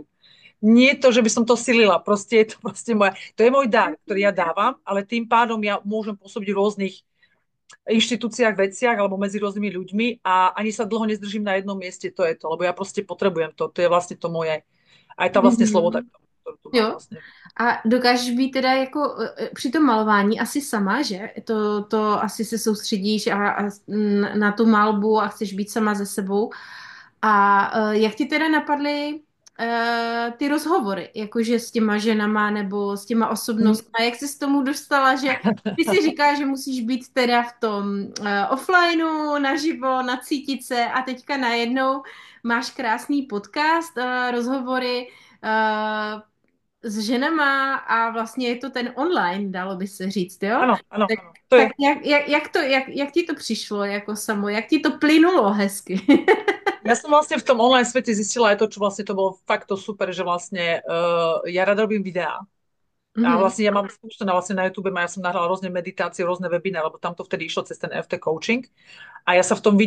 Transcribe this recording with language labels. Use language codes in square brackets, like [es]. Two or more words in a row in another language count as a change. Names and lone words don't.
[sk] Nie je to, že by som to silila, proste je to proste to je môj dar, ktorý ja dávam, ale tým pádom ja môžem pôsobiť v rôznych inštitúciách, veciach alebo medzi rôznymi ľuďmi a ani sa dlho nezdržím na jednom mieste, to je to, lebo ja proste potrebujem to, to je vlastne to moje, aj tá vlastne sloboda, Mhm. ktorú tu mám [cs] Jo. [sk] vlastne. [cs] A dokážeš být teda jako při tom malování asi sama, že? To asi se soustředíš na tu malbu a chceš být sama ze sebou. A jak ti teda napadly ty rozhovory, jakože s těma ženama nebo s těma Mm. osobnostmi? Jak jsi s tomu dostala, že ty si říkáš, že musíš být teda v tom offlineu, naživo, nacítit se a teďka najednou máš krásný podcast, rozhovory s ženama a vlastně je to ten online, dalo by se říct, jo? [sk] Áno, áno, Tak, áno. To je, [cs] tak jak ti to přišlo jako samo, jak ti to plynulo hezky? [sk] ja som vlastne v tom online svete zistila aj to, čo vlastne to bolo fakt to super, že vlastne ja rada robím videá. A Mhm. vlastne ja mám spúštené vlastne na YouTube, ja som nahrala rôzne meditácie, rôzne webináre, lebo tam to vtedy išlo cez ten FT coaching. A ja sa v tom vidím.